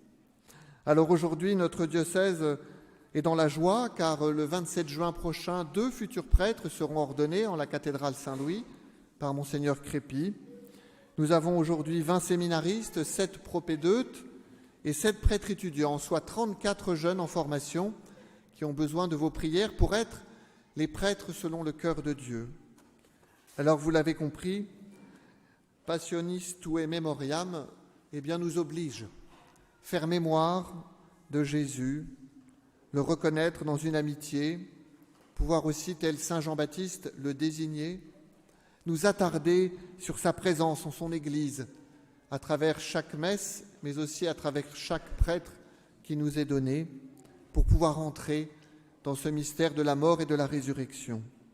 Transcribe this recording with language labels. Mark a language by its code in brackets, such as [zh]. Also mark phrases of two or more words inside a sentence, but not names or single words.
[fr] Alors aujourd'hui, notre diocèse est dans la joie car le 27 juin prochain, 2 futurs prêtres seront ordonnés en la cathédrale Saint-Louis par Monseigneur Crépy. Nous avons aujourd'hui 20 séminaristes, 7 propédeutes et 7 prêtres étudiants, soit 34 jeunes en formation qui ont besoin de vos prières pour être les prêtres selon le cœur de Dieu. Alors vous l'avez compris, [la] Passionis tue memoriam, [fr] eh bien nous oblige. Faire mémoire de Jésus, le reconnaître dans une amitié, pouvoir aussi, tel Saint Jean-Baptiste, le désigner, nous attarder sur sa présence en son Église, à travers chaque messe, mais aussi à travers chaque prêtre qui nous est donné, pour pouvoir entrer dans ce mystère de la mort et de la résurrection.